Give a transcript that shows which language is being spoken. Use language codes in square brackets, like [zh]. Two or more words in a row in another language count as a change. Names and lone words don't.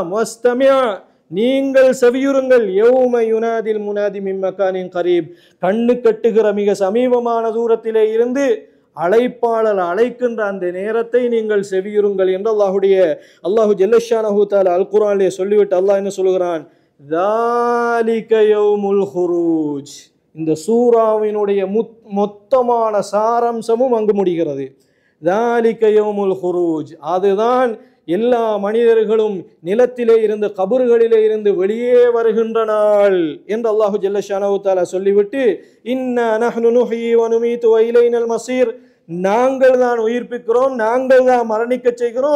[ta] வஸ்தமிஅ, நீங்கள் செவியுறுங்கள். [ar] يوم ينادي المنادي من مكان قريب, [ta] கண்ணு கட்டுகிற மிக சமீபமான தூரத்திலே இருந்து அழைப்பாளர் அழைக்கின்ற அந்த நேரத்தை நீங்கள் செவியுறுங்கள் என்று [ar] الله جل شأنه تعالى [ta] அல் குர்ஆனிலே சொல்லிவிட்டு அல்லாஹ் என்ன சொல்கிறான்? [ar] ذَلِكَ يَوْمُ الْخُرُوجِ, [ta] இந்த சூராவினுடைய மொத்தமான சாரம்சமும் அங்கு முடிகிறது. [ar] ذَلِكَ يَوْمُ الْخُرُوجِ, [ta] அதுதான் எல்லா மனிதர்களும் நிலத்திலே இருந்து, கபறுகளிலே இருந்து வெளியே வருகின்ற நாள் என்று [ar] الله جل شأنه تعالى [ta] சொல்லிவிட்டு, [ar] إنا نحن نحيي ونميت وإلينا المصير, [ta] நாங்கள் தான் உயிர்ப்பிக்கிறோம், நாங்கள் தான் மரணிக்க செய்கிறோம்.